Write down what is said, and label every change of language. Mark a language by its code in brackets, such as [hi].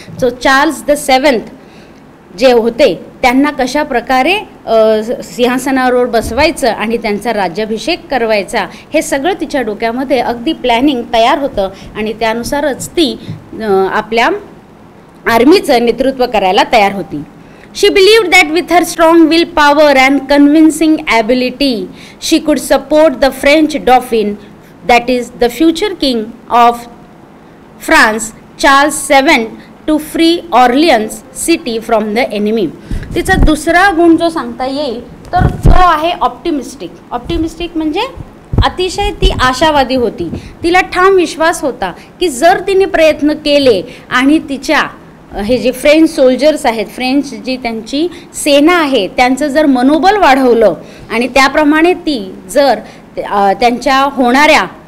[mr] So Charles the 7th जे होते त्यांना कशा प्रकारे सिंहासनावर बसवायचं आणि त्यांचा राज्याभिषेक करवायचा हे सगळं तिच्या डोक्यामध्ये अगदी प्लॅनिंग तयार होतं. आणि त्यानुसारच ती आपल्या आर्मीचं नेतृत्व करायला तयार होती. [en] She believed that with her strong willpower and convincing ability, she could support the French Dauphin, that is the future king of France, Charles VII, to free Orleans city from the enemy. [mr] तिचा दुसरा गुण जो सांगता येईल तर तो आहे optimistic. Optimistic म्हणजे अतिशय ती आशावादी होती. तिला ठाम विश्वास होता की जर तिने प्रयत्न केले आणि तिच्या हे जे फ्रेंच सोल्जर्स आहेत, फ्रेंच जी त्यांची सेना आहे, त्यांचं जर मनोबल वाढवलं आणि त्याप्रमाणे ती जर त्यांच्या होणाऱ्या